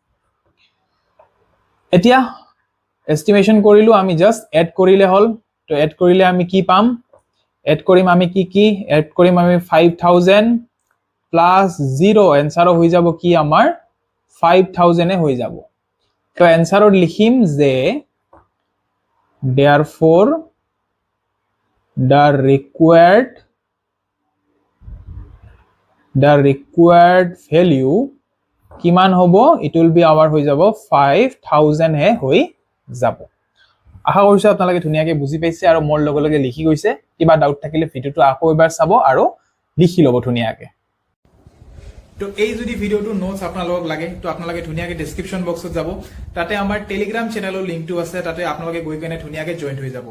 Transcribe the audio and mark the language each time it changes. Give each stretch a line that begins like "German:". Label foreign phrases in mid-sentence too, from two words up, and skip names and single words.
Assamese: এতিয়া এস্টিমেশন কৰিলো, আমি
English: just add
Assamese: কৰিলে হল। তো এড কৰিলে আমি কি পাম? এড কৰিম আমি কি এড কৰিম আমি 5000 প্লাস 0, এনসার হৈ যাব কি আমাৰ 5000 এ হৈ যাব। তো এনসারত লিখিম যে
English: therefore the required value
Assamese: কিমান হ'ব?
English: it will be our
Assamese: হৈ যাব 5000 হে হৈ যাব। আশা কৰিছো আপোনালোকে ধুনীয়াকৈ বুজি পাইছে আৰু মোৰ লগে লগে লিখি গৈছে। কিবা ডাউট থাকিলে ভিডিওটো আকৌ এবাৰ চাব আৰু লিখি ল'ব ধুনীয়াকৈ। তো এই যদি ভিডিওটো নোটস আপোনালোকক লাগে তো আপোনালোকে ধুনীয়াকৈ
English: description boxত
Assamese: যাব, তাতে আমাৰ টেলিগ্ৰাম চেনেলৰ লিংকটো আছে, তাতে আপোনালোকে গৈ কেনে ধুনীয়াকৈ জয়েন হৈ যাব।